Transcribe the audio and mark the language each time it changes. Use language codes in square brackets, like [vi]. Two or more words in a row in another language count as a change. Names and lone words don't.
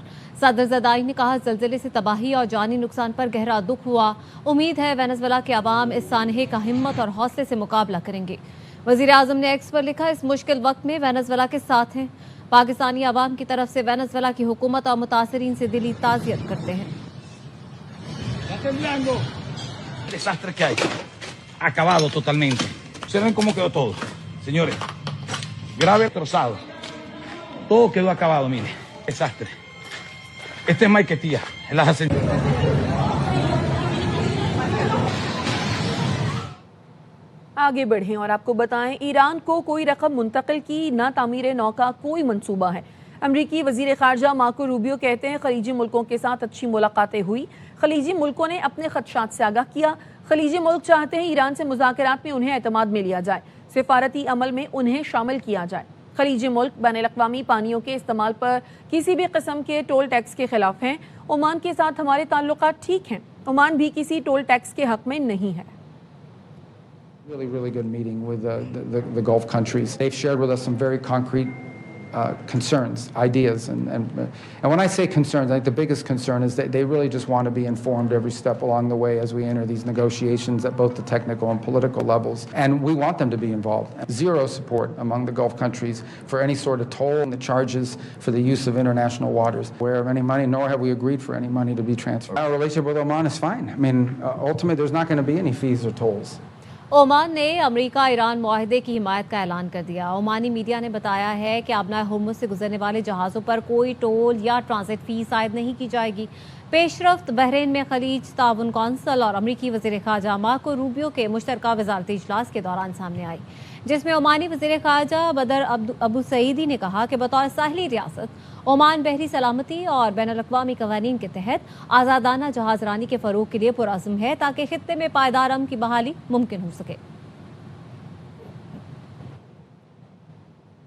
[ur] صدر زرداری نے کہا، زلزلے سے تباہی اور جانی نقصان پر گہرا دکھ ہوا. امید ہے وینزویلا کے عوام اس سانحے کا ہمت اور حوصلے سے مقابلہ کریں گے. وزیر اعظم نے ایکس پر لکھا، اس مشکل وقت میں وینزویلا کے ساتھ ہیں. پاکستانی عوام کی طرف سے وینزویلا کی حکومت اور متاثرین سے دلی تعزیت کرتے ہیں. [es] desastre que hay. Acabado totalmente. Se ven cómo quedó todo. Señores, grave destrozado. Todo quedó acabado, mire. Desastre. Este es Maiquetía, en las [ur] آگے بڑھیں اور آپ کو بتائیں، ایران کو کوئی رقم منتقل کی نہ تعمیر نو کا کوئی منصوبہ ہے. امریکی وزیر خارجہ مارکو روبیو کہتے ہیں، خلیجی ملکوں کے ساتھ اچھی ملاقاتیں ہوئی. خلیجی ملکوں نے اپنے خدشات سے آگاہ کیا۔ خلیجی ملک چاہتے ہیں ایران سے مذاکرات میں انہیں اعتماد میں لیا جائے، سفارتی عمل میں انہیں شامل کیا جائے. خلیجی ملک بین الاقوامی پانیوں کے استعمال پر کسی بھی قسم کے [en] toll tax [ur] کے خلاف ہیں. عمان کے ساتھ ہمارے تعلقات ٹھیک ہیں۔ عمان بھی کسی [en] toll tax [ur] کے حق میں نہیں ہے. [en] Really good meeting with the Gulf countries. They've shared with us some very concrete concerns, ideas, and when I say concerns, I think the biggest concern is that they really just want to be informed every step along the way as we enter these negotiations at both the technical and political levels, and we want them to be involved. Zero support among the Gulf countries for any sort of toll and the charges for the use of international waters. Aware of any money, nor have we agreed for any money to be transferred. Our relationship with Oman is fine. I mean, ultimately, there's not going to be any fees or tolls. [ur] عمان نے امریکہ ایران معاہدے کی حمایت کا اعلان کر دیا. عمانی میڈیا نے بتایا ہے کہ آبنائے ہرمز سے گزرنے والے جہازوں پر کوئی ٹول یا [en] transit fee [ur] عائد نہیں کی جائے گی. پیشرفت بحرین میں خلیج تعاون کونسل اور امریکی وزیر خارجہ مارکو روبیو کے مشترکہ وزارتی اجلاس کے دوران سامنے آئی، جس میں عمانی وزیر خارجہ بدر ابو سعیدی نے کہا کہ بطور ساحلی ریاست عمان بحری سلامتی اور بین الاقوامی قوانین کے تحت آزادانہ جہاز رانی کے فروغ کے لیے پرعزم ہے، تاکہ خطے میں پائیدار امن کی بحالی ممکن ہو سکے.